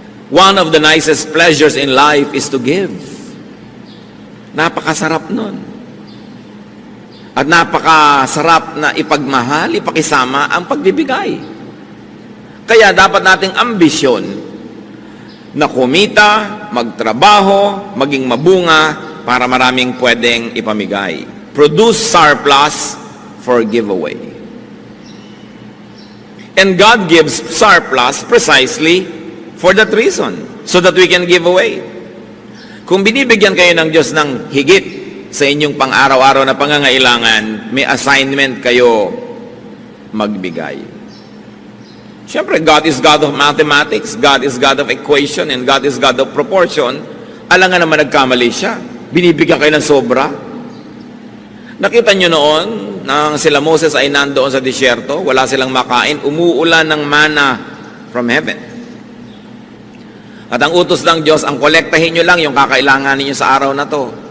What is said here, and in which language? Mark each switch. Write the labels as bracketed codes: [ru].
[en] One of the nicest pleasures in life is to give. [tl] Napakasarap nun. At napakasarap na ipagmahal, ipakisama ang pagbibigay. Kaya dapat nating ambisyon na kumita, magtrabaho, maging mabunga para maraming pwedeng ipamigay. [en] Produce surplus for giveaway. And God gives surplus precisely for that reason, so that we can give away. [tl] Kung binibigyan kayo ng Diyos ng higit sa inyong pang-araw-araw na pangangailangan, may assignment kayo magbigay. [en] Siyempre, God is God of mathematics, God is God of equation, and God is God of proportion. [tl] Alangan naman nagkamali siya. Binibigyan kayo ng sobra. Nakita nyo noon, nang sila Moses ay nandoon sa disyerto, wala silang makain, umuulan ng mana [en] from heaven. [tl] At ang utos ng Diyos, ang kolektahin nyo lang yung kakailangan ninyo sa araw na to.